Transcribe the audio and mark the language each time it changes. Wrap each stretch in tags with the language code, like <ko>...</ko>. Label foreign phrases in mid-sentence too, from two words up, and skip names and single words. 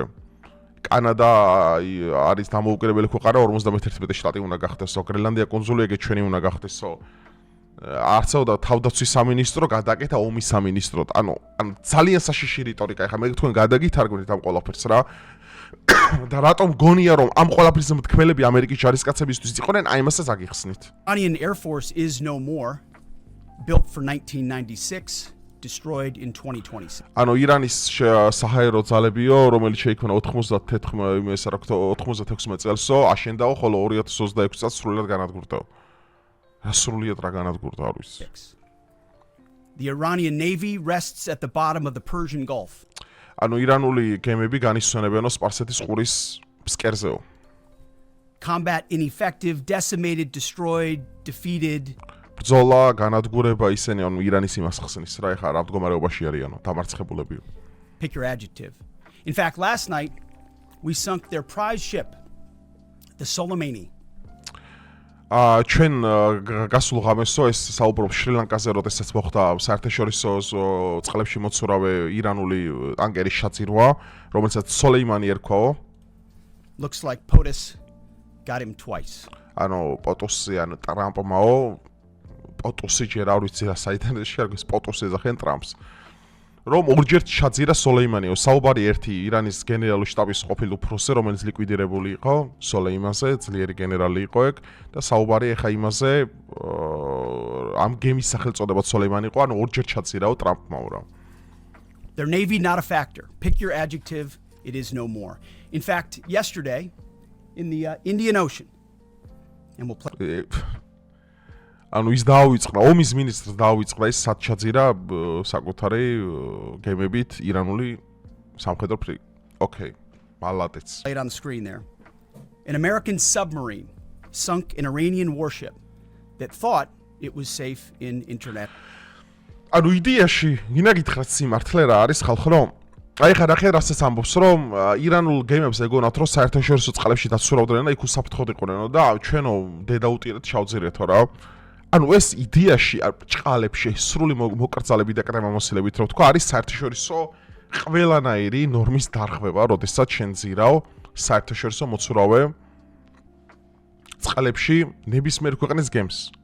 <ka>კანადა არის დამოუკიდებელი ქვეყანა, 51 შტატი უნდა გახდესო, გრენლანდია კუნძული ეგეც ჩვენი უნდა გახდესო. არცაოდა თავდაცვის სამინისტრო, გადაკეთა ომის სამინისტროდ. ანუ ძალიან საშიში რიტორიკა, ეხლა მე თქვენ გადაგითარგმნით ამ ყველაფერს რა. და რატომ გონია რომ ამ ყველაფრის მთქმელები ამერიკის ჯარისკაცებისთვის იყვნენ, აი მასაც აგიხსნით.</ka> <en>Iranian Air Force is no more, built for 1996, destroyed in 2026.</en> <ka>ანუ ირანის საჰაერო ძალებიო, რომელიც შეიქმნა 96 წელსო, აშენდაო, ხოლო 2026 წელს სრულად განადგურდაო. სრულად რა განადგურდა არ ვიცი.</ka> <en>The Iranian Navy rests at the bottom of the Persian Gulf.</en> <ka>ანუ ირანული გემები განისვენებიანო სპარსეთის ყურის ფსკერზეო.</ka> <en>Combat ineffective, decimated, destroyed, defeated.</en> <ka>ბრძოლა, განადგურება ისინი ანუ ირანის იმას ხსნის რა, ეხლა რა მდგომარეობაში არიანო, დამარცხებულებიო.</ka> <en>Pick your adjective. In fact, last night we sunk their prize ship, the Soleimani.</en> <ka>ჩვენ გასულ ღამესო ეს საუბრობ შრი-ლანკაზე, როდესაც მოხდა საერთაშორისო წყლებში მოცურავე ირანული ტანკერის შაძირვა, რომელსაც სოლეიმანი ერქვაო.</ka> <en>Looks like POTUS got him twice.</en> <ka>ანუ პოტუსი ან ტრამპმაო, პოტუსი ჯერ არ ვიცი რა საიდან შეარგვის პოტუსი ეძახენ ტრამპს. რომ ორჯერ შაძირა სოლეიმანიო, საუბარი ერთი ირანის გენერალური შტაბის ყოფილ უფროსზე, რომელიც ლიკვიდირებული იყო, სოლეიმანზე, ძლიერი გენერალი იყო ეგ და საუბარი ეხა იმაზე, ამ გემის სახელწოდებაც სოლეიმანი იყო, ანუ ორჯერ შაძირაო ტრამპმაო რა.</ka> <en>Their navy not a factor. Pick your adjective, it is no more. In fact, yesterday in the Indian Ocean, and we'll play</en> <ka>ანუ ის დაავიწყდა, ომის მინისტრს დაავიწყდა ის სათჩაძირა საკუთარი გემებით ირანული სამხედრო ფრიგატი. Okay, მალადეც.</ka> <en>Play it on the screen there. An American submarine sunk an Iranian warship that thought it was safe in internet.</en> <ka>ანუ იდეაში, გინდა გითხრათ სიმართლე რა არის ხალხო რომ აი ხა ნახე რასაც ამბობს რომ ირანულ გემებს ეგონათ რომ საერთაშორისო წყლებში დაცურავდნენ და იქ უსაფრთხოდ იყვნენ და ჩვენო დედაუტირეთ ჩავძირეთო რა. ანუ ეს იდეაში ჭყალებში სრული მოკრძალებით და კრემამოსილებით რო თქვა არის საერთაშორისო ყველანაირი ნორმის დარღვევა, როდესაც შენ ძირავ საერთაშორისო მოცურავე წყლებში ნებისმიერ ქვეყნის გემს.</ka>